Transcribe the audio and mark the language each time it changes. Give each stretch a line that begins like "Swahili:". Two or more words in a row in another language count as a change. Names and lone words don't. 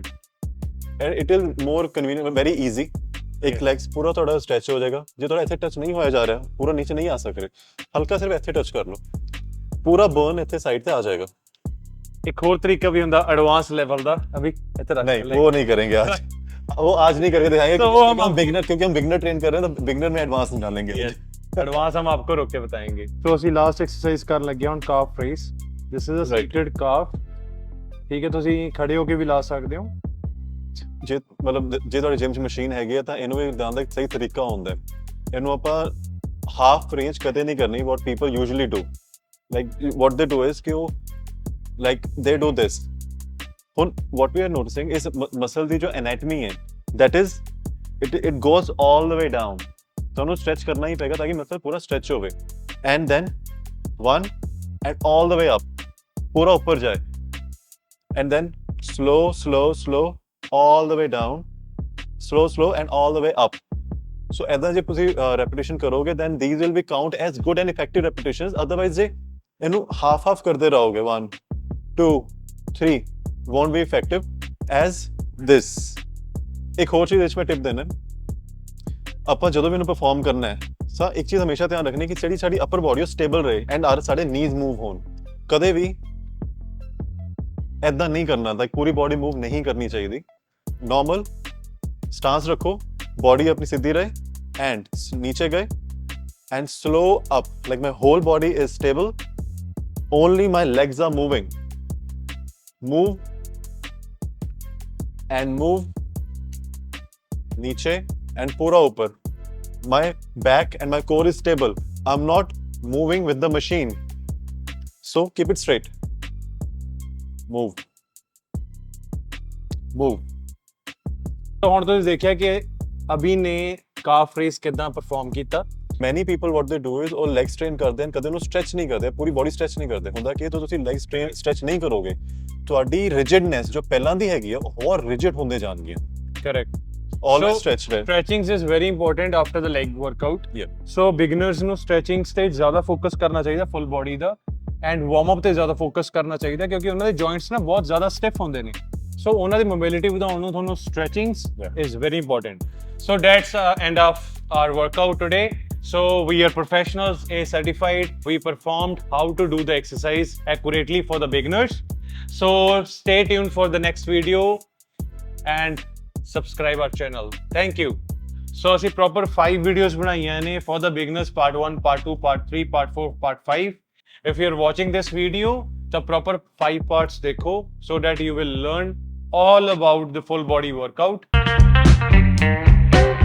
English: And it is more convenient, very easy.
Punjabi: ਇੱਕ ਲੈਗਸ ਪੂਰਾ ਤੁਹਾਡਾ ਸਟ੍ਰੈਚ ਹੋ ਜਾਏਗਾ। ਜੇ ਤੁਹਾਡਾ ਇੱਥੇ ਟੱਚ ਨਹੀਂ ਹੋਇਆ ਜਾ ਰਿਹਾ, ਪੂਰਾ ਨੀਚੇ ਨਹੀਂ ਆ ਸਕ ਰਹੇ, ਹਲਕਾ ਸਿਰਫ ਇੱਥੇ ਟੱਚ ਕਰ ਲਓ, ਪੂਰਾ ਬਰਨ ਇੱਥੇ ਸਾਈਡ ਤੇ ਆ ਜਾਏਗਾ। ਇੱਕ ਹੋਰ ਤਰੀਕਾ ਵੀ ਹੁੰਦਾ
English: advance level
Punjabi: ਦਾ, ਅਭੀ ਇੱਥੇ ਰੱਖ
Hindi: नहीं वो नहीं करेंगे आज, वो आज नहीं करके दिखाएंगे तो हम बिगिनर, क्योंकि हम
English: beginner train
Hindi: कर रहे हैं तो बिगिनर में एडवांस नहीं डालेंगे। एडवांस हम आपको रोक के बताएंगे।
Punjabi: तो ਅਸੀਂ
English: last exercise
Punjabi: ਕਰਨ ਲੱਗੇ ਹਾਂ
English: calf raise. This is a seated calf.
Punjabi: ਠੀਕ ਹੈ, ਤੁਸੀਂ ਖੜੇ ਹੋ ਕੇ ਵੀ ਲਾ ਸਕਦੇ ਹੋ। ਜੇ ਮਤਲਬ ਜੇ ਤੁਹਾਡੀ ਜਿਮ 'ਚ ਮਸ਼ੀਨ ਹੈਗੀ ਹੈ ਤਾਂ ਇਹਨੂੰ ਵੀ ਦਾਨ ਦਾ ਇੱਕ ਸਹੀ ਤਰੀਕਾ ਹੁੰਦਾ ਹੈ। ਇਹਨੂੰ ਆਪਾਂ
English: half range
Punjabi: ਕਦੇ ਨਹੀਂ ਕਰਨੀ,
English: what people usually do, like what they do is
Punjabi: ਕਿ ਉਹ
English: like they do this। ਹੁਣ what we are noticing is muscle
Punjabi: ਦੀ ਜੋ
English: anatomy ਹੈ, that is it goes all the way down।
Punjabi: ਤੁਹਾਨੂੰ stretch ਕਰਨਾ ਹੀ ਪਏਗਾ ਤਾਂ ਕਿ muscle ਪੂਰਾ stretch ਹੋਵੇ,
English: and then one and all the way up,
Punjabi: ਪੂਰਾ ਉੱਪਰ ਜਾਏ,
English: and then slow all the way down, slow and all the way up। so
Punjabi: ਐਦਾਂ ਜੇ ਤੁਸੀਂ repetition ਕਰੋਗੇ
English: then these will be count as good and effective repetitions। otherwise
Punjabi: ਜੇ ਇਹਨੂੰ half ਕਰਦੇ ਰਹੋਗੇ
English: 1 2 3 won't be effective as this।
Punjabi: ਇੱਕ ਹੋਰ ਚੀਜ਼ ਵਿੱਚ ਮੈਂ ਟਿਪ ਦੇਣਾ, ਆਪਾਂ ਜਦੋਂ ਵੀ ਇਹਨੂੰ ਪਰਫਾਰਮ ਕਰਨਾ ਹੈ ਤਾਂ ਇੱਕ ਚੀਜ਼ ਹਮੇਸ਼ਾ ਧਿਆਨ ਰੱਖਣੀ ਕਿ ਜਿਹੜੀ ਸਾਡੀ
English: upper body
Punjabi: ਉਹ ਸਟੇਬਲ ਰਹੇ ਐਂਡ ਸਾਡੇ
English: knees move
Punjabi: ਹੋਣ। ਕਦੇ ਵੀ ਐਦਾਂ ਨਹੀਂ ਕਰਨਾ, ਲਾਈਕ ਪੂਰੀ
English: body move
Punjabi: ਨਹੀਂ ਕਰਨੀ ਚਾਹੀਦੀ।
English: Normal stance
Punjabi: ਰੱਖੋ, ਬਾਡੀ ਆਪਣੀ ਸਿੱਧੀ ਰਹੇ
English: ਐਂਡ
Punjabi: ਨੀਚੇ ਗਏ
English: and slow up, like my whole body is stable, only my legs are moving, move and move, niche and
Punjabi: ਪੂਰਾ ਉੱਪਰ,
English: my back and my core is stable, I'm not moving with the machine, so keep it straight, move।
Punjabi: ਤਾਂ ਹੁਣ ਤੁਸੀਂ ਦੇਖਿਆ ਕਿ ਅਭੀ ਨੇ
English: calf raise
Punjabi: ਕਿੱਦਾਂ ਪਰਫਾਰਮ ਕੀਤਾ।
English: many people what they do is
Punjabi: ਉਹ
English: leg strain
Punjabi: ਕਰਦੇ ਹਨ, ਕਦੇ ਉਹਨੂੰ ਸਟ੍ਰੈਚ ਨਹੀਂ ਕਰਦੇ, ਪੂਰੀ ਬਾਡੀ ਸਟ੍ਰੈਚ ਨਹੀਂ ਕਰਦੇ। ਹੁੰਦਾ ਕਿ ਤੁਸੀਂ
English: leg stretch
Punjabi: ਨਹੀਂ ਕਰੋਗੇ, ਤੁਹਾਡੀ ਰਿਜਿਡਨੈਸ ਜੋ ਪਹਿਲਾਂ ਦੀ ਹੈਗੀ ਆ ਉਹ ਹੋਰ ਰਿਜਿਡ ਹੁੰਦੇ ਜਾਣਗੀਆਂ। ਕਰੈਕਟ।
English: always stretch ਰਹੇ। stretching is very important after the leg workout। so beginners
Punjabi: ਨੂੰ stretching ਤੇ ਜ਼ਿਆਦਾ ਫੋਕਸ ਕਰਨਾ ਚਾਹੀਦਾ
English: full body
Punjabi: ਦਾ, ਐਂਡ
English: warm up
Punjabi: ਤੇ ਜ਼ਿਆਦਾ ਫੋਕਸ ਕਰਨਾ ਚਾਹੀਦਾ ਕਿਉਂਕਿ ਉਹਨਾਂ ਦੇ ਜੁਆਇੰਟਸ ਨਾ ਬਹੁਤ ਜ਼ਿਆਦਾ ਸਟਿਫ ਹੁੰਦੇ ਨੇ। ਸੋ ਉਹਨਾਂ ਦੀ ਮੋਬਿਲਿਟੀ ਵਧਾਉਣ ਨੂੰ ਤੁਹਾਨੂੰ
English: stretching is very important। so that's end of our workout today। So we are professionals, A certified. We performed how to do the exercise accurately for the beginners। So stay tuned for the next video and subscribe our channel। Thank you। So
Punjabi: ਅਸੀਂ proper 5 videos ਬਣਾਈਆਂ ਨੇ
English: for the beginners, part 1, part 2, part 3, part 4, part 5। If you're watching this video
Punjabi: ਤਾਂ ਪ੍ਰੋਪਰ 5 ਪਾਰਟਸ ਦੇਖੋ
English: so that you will learn all about the full body workout